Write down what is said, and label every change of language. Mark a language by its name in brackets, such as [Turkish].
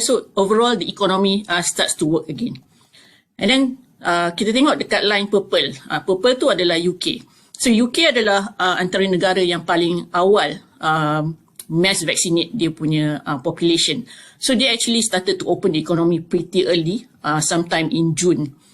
[English] So overall the economy starts to work again. And then [Malay] kita tengok dekat line purple. Purple tu adalah UK. So UK adalah antara negara yang paling awal mass vaccinate dia punya population. [English] So they actually started to open the economy pretty early, sometime in June.